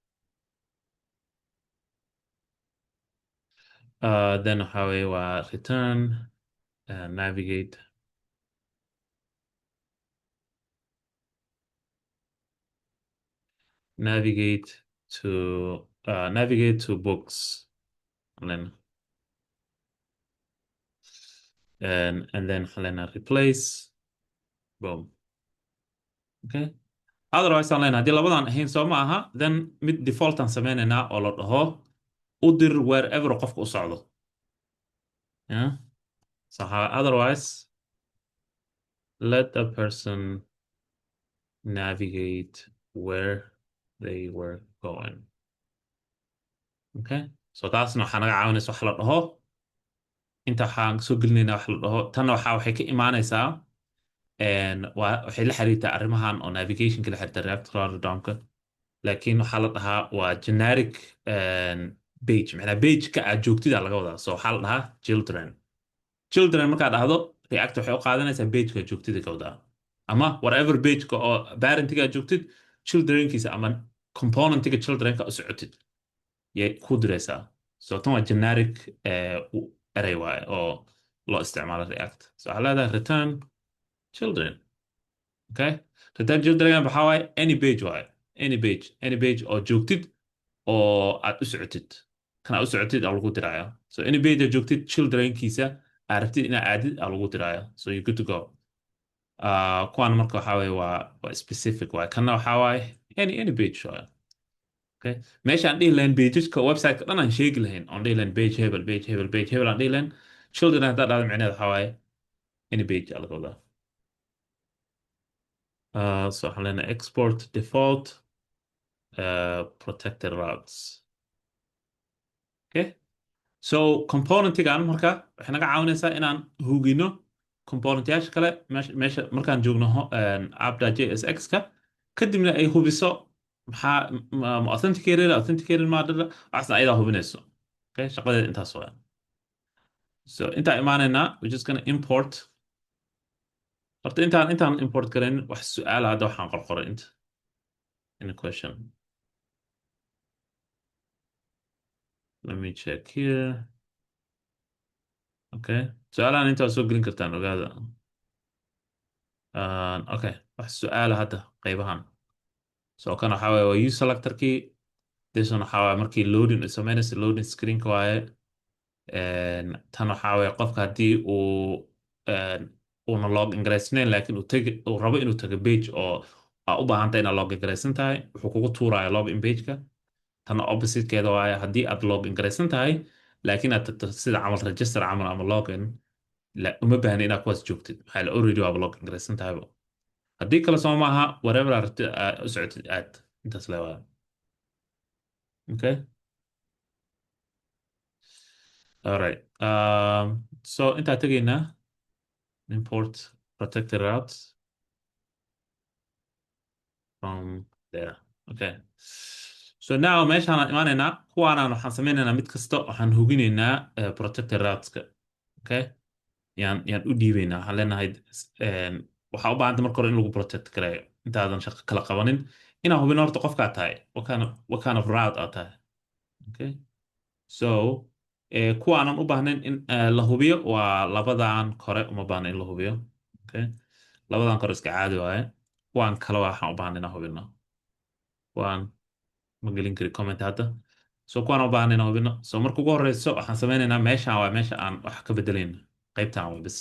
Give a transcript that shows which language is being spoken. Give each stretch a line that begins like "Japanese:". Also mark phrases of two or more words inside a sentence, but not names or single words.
English: Then how we return navigate navigate to books, and then replace, boom.
Somali: Okay, otherwise aan leenahay haddii labadan ahayn soo ma aha, then mid default aan sameynaynaa oo la dhaho u dir wherever qofka u socdo.
English: Yeah, so otherwise let the person navigate where they were going.
Somali: Okay, so taasna waxaa naga caawinaysa wax la dhaho inta waxaan soo gelinaynaa wax la dhaho tanna waxay ka imaanaysaa waxay la xiriirtaa arrimahan oo navigation-ka la xiriirta React router down-ka, laakiin waxaa la dhahaa waa
English: generic page,
Somali: macnaa page-ka aad joogtida laga wadaa. So waxaa la dhahaa children markaad dhahdo React waxay u qaadanaysaa page-ka joogtida ka wadaa, ama
English: whatever page-ka
Somali: oo parent-ga aad joogtid children-kiisa ama component-ga children-ka u socotid yay ku diraysaa. So tan waa
English: generic array
Somali: waaye oo loo isticmaalo React. So waxaa leedahay
English: return children.
Somali: Okay,
English: return children
Somali: waxaa waaye
English: any page
Somali: waaye,
English: any page
Somali: oo joogtid oo aad u socotid, kan aad u socotid aa lagu diraya. So
English: any page
Somali: aad joogtid children-kiisa aad rabtid inaad aadid aa lagu diraya.
English: So you're good to go.
Somali: Kuwan marka waxaa waaye waa specific waaye, kanna waxaa waaye
English: any page
Somali: waaye. Okay, meeshaan dhihi lahayn pageska website-ka dhan aan sheegi lahayn, on dhihi lahayn page hebel aan dhihi lahayn, children haddaa dhahdo micnaheed waxaa waaye
English: any page
Somali: aa laga wadaa. So waxaan leenahay
English: export default protected routes.
Somali: Okay. So componentigan marka waxay naga caawinaysaa inaan hugino componentyaasha kale meesha markaan joogno app.jsx-ka kadibna ay hubiso maxaa ma authenticated maadada waxaasna ayadaa hubinayso. Okay, shaqadeeda intaas waa. So intaan imaanaynaa
English: we're just gonna import.
Somali: Horta intaan import karayn wax su'aala hadda waxaan qorqoray inta
English: in a question. Let me check here.
Somali: Okay. سؤالان انت soo gelin kartaan ogaada. Okay. wax su'aala hadda qaybahan. So kan waxa waaye waa
English: use selector-kii. This one
Somali: waxa waaye markii loading samaynaysa
English: loading screen-ka
Somali: waaye. Tan waxa waaye qofka haddii uuna
English: log in
Somali: garaysnayn laakiin uu rabo inuu tago page oo u baahan tahay inaad
English: log in
Somali: garaysan tahay wuxuu kugu tuuraya
English: log in page-ka.
Somali: Tan opposite-keeda waaye haddii aad
English: log in
Somali: garaysan tahay laakiin aad tagto sida camal register camal ama login la uma baahna inaad kuwaas joogtid maxaa yeele already waaba login garaysan tahayba haddii kale soo maaha whatever aad rabtid u socotid aad intaas le waa
English: okay alright so
Somali: intaa tegaynaa
English: import protected routes from there okay so now
Somali: meeshaan imaanaynaa kuwaanaan waxaan sameynaynaa mid kasta waxaan huginaynaa
English: protected routeska okay
Somali: yaan u dhiibaynaa waxaan leenahay waxaa u baahanta marka hore in lagu protect gareeyo intaadan shaqo kala qabanin inaa hubin horta qofkaa tahay
English: what kind of route
Somali: aad tahay
English: okay so
Somali: kuwaanan u baahnayn in la hubiyo waa labadan kore uma baahna in la hubiyo okay labadan kore iska caadi waaye kuwaan kale waxaan u baahna inaan hubino kuwaan ma gelin kari comment hadda so kuwaan u baahna inaan hubino so marka ugu horeyso waxaan sameynaynaa meeshaan waa meesha aan wax ka bedelayno qaybtaan waa bis